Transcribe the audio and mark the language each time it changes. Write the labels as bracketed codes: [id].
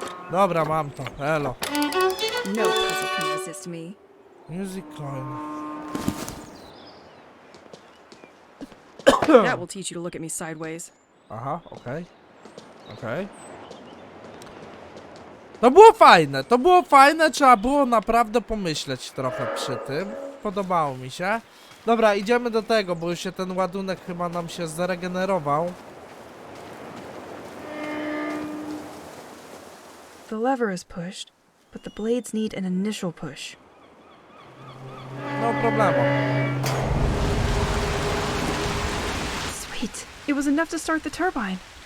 [pl] Dobra, mam to. Elo. [en] No puzzle can resist me. Music coin. That will teach you to look at me sideways. [pl] Aha, okej. Okej. To było fajne, trzeba było naprawdę pomyśleć trochę przy tym. Podobało mi się. Dobra, idziemy do tego, bo już się ten ładunek chyba nam się zregenerował. [en] The lever is pushed, but the blades need an initial push. [pl] No problemu. [en] Sweet. It was enough to start the turbine.